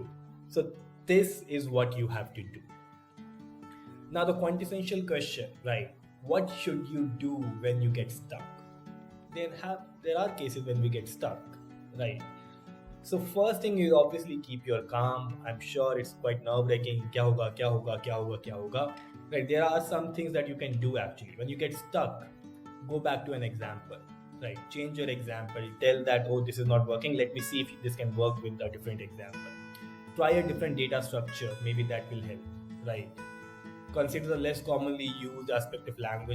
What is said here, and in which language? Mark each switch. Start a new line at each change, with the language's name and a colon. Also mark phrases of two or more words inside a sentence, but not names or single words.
English: So this is what you have to do. Now the quintessential question, right? What should you do when you get stuck? There are cases when we get stuck, right? So first thing is obviously keep your calm. I'm sure it's quite nerve-wracking.
Hindi: क्या होगा, क्या होगा, क्या होगा, क्या होगा.
English: Right? There are some things that you can do actually. When you get stuck, go back to an example. Right? Change your example. Tell that, oh, this is not working. Let me see if this can work with a different example. Try a different data structure. Maybe that will help. Right? Consider the less commonly used aspect of language.